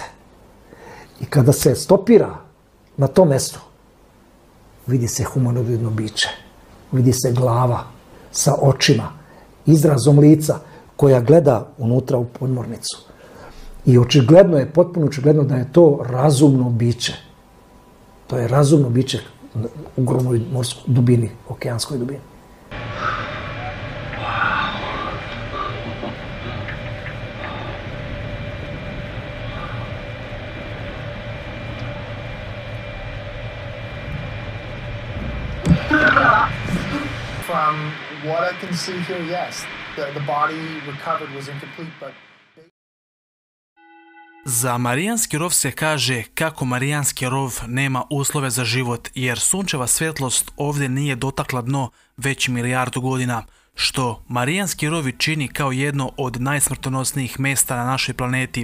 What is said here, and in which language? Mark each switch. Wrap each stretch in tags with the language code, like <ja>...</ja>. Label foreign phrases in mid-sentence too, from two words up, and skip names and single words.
<sr>I kada se stopira na tom mestu, vidi se humanoidno biće, vidi se glava sa očima, izrazom lica koja gleda unutra u podmornicu. I očigledno je, potpuno očigledno da je to razumno biće. To je razumno biće u ogromnoj morskoj dubini, okeanskoj dubini.</sr> <en>From what I can see here, yes, the body recovered was incomplete, but...</en> <sr>Za Marijanski rov se kaže kako Marijanski rov nema uslove za život, jer sunčeva svjetlost ovdje nije dotakla dno već milijardu godina, što Marijanski rov čini kao jedno od najsmrtonosnijih mjesta na našoj planeti.</sr>